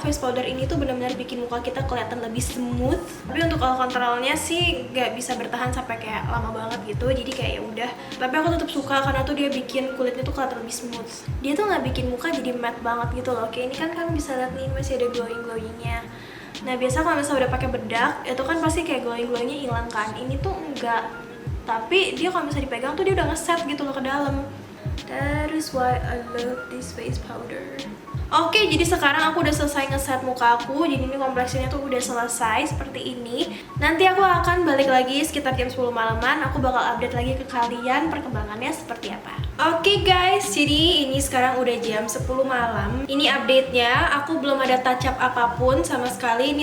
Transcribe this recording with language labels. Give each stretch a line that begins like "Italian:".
Indonesian: Face powder ini tuh benar-benar bikin muka kita kelihatan lebih smooth. Tapi untuk oil controlnya sih nggak bisa bertahan sampai kayak lama banget gitu. Jadi kayak ya udah. Tapi aku tetap suka karena tuh dia bikin kulitnya tuh kelihatan lebih smooth. Dia tuh nggak bikin muka jadi matte banget gitu loh. Kayak ini kan kalian bisa lihat nih masih ada glowingnya. Nah, biasa kalau misalnya udah pakai bedak itu kan pasti kayak glowingnya hilang kan. Ini tuh enggak. Tapi dia kalau misalnya dipegang tuh dia udah ngeset gitu loh ke dalam.
English: That is why I love this face powder.
Indonesian: Oke, jadi sekarang aku udah selesai ngeset muka aku. Jadi ini kompleksinya tuh udah selesai seperti ini. Nanti aku akan balik lagi sekitar jam 10 malaman. Aku bakal update lagi ke kalian perkembangannya seperti apa. Oke guys, jadi ini sekarang udah jam 10 malam. Ini update-nya, aku belum ada touch up apapun sama sekali.